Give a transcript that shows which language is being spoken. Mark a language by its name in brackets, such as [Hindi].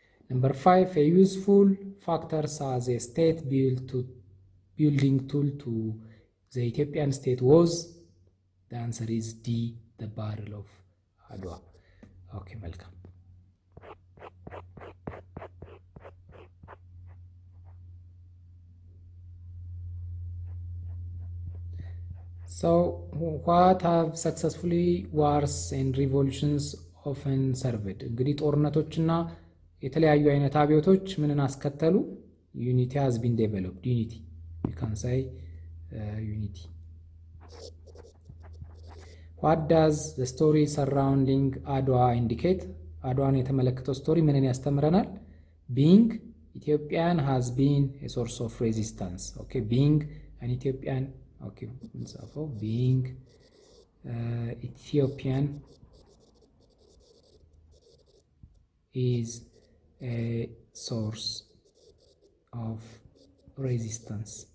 [English] Number 5, a useful factor as a state building tool to the Ethiopian state was, the answer is D, the Battle of Adwa. Okay, welcome. So, what have successfully wars and revolutions often served? [Amharic] እንግዲህ ጦርነቶችና የተለያዩ አይነት አብዮቶች ምንን አስከተሉ? [English] Unity has been developed. Unity, you can say unity. What does the story surrounding Adwa indicate? [Amharic] አድዋን የተመለከተው ስቶሪ ምንን ያስተምረናል? [English] Being Ethiopian has been a source of resistance. Okay, being an Ethiopian, okay, so being Ethiopian is a source of resistance.